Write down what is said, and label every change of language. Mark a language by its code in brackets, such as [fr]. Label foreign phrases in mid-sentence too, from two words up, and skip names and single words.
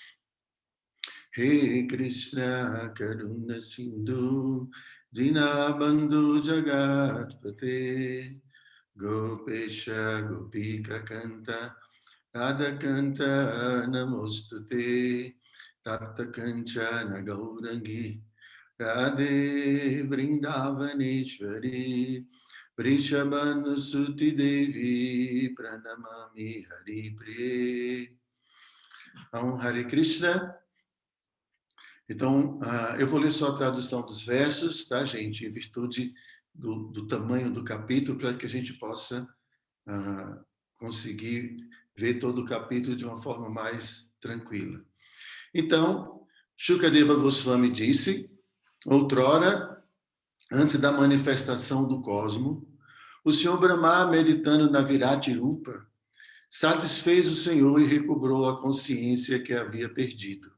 [sa] हे कृष्ण करुणा सिन्धु दीनबन्धु जगत्पते गोपेश गोपिका कान्त राधा कान्त नमोऽस्तु ते तप्त काञ्चन गौराङ्गि राधे वृन्दावनेश्वरि वृषभानुसुते देवि प्रणमामि हरि प्रिये. [pt] Então, Hare Krishna. Então, eu vou ler só a tradução dos versos, tá, gente? Em virtude do tamanho do capítulo, para que a gente possa conseguir ver todo o capítulo de uma forma mais tranquila. Então, Shukadeva Goswami disse, outrora, antes da manifestação do cosmo, o Senhor Brahma, meditando na Virati Rupa, satisfez o Senhor e recobrou a consciência que havia perdido.